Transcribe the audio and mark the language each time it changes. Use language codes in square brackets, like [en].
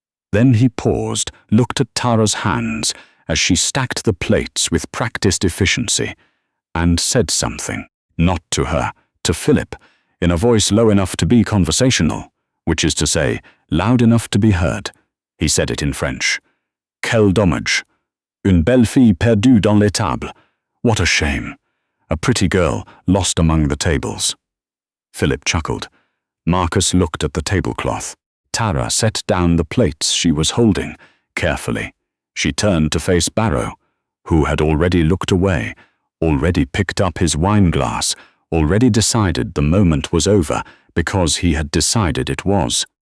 [en] Then he paused, looked at Tara's hands as she stacked the plates with practiced efficiency, and said something, not to her, to Philip, in a voice low enough to be conversational, which is to say, loud enough to be heard. He said it in French. [fr] Quel dommage. Une belle fille perdue dans les tables. [en] What a shame. A pretty girl lost among the tables. Philip chuckled. Marcus looked at the tablecloth. Tara set down the plates she was holding, carefully. She turned to face Barrow, who had already looked away, already picked up his wineglass, already decided the moment was over because he had decided it was.